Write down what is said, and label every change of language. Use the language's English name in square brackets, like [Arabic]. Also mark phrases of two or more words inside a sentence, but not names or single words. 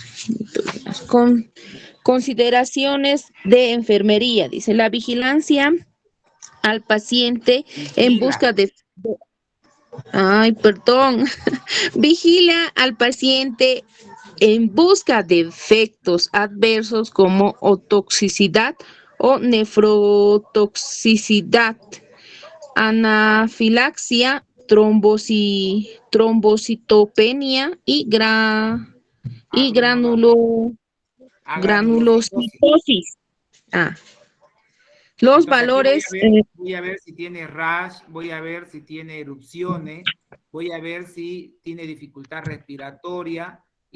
[Spanish] Con consideraciones de enfermería, dice la vigilancia al paciente en busca de... Vigila al paciente en busca de efectos adversos como otoxicidad o nefrotoxicidad, anafilaxia, trombocitopenia y granulocitosis. Los Entonces, valores... voy a ver si tiene rash, voy a ver si tiene erupciones, voy a ver si tiene dificultad respiratoria y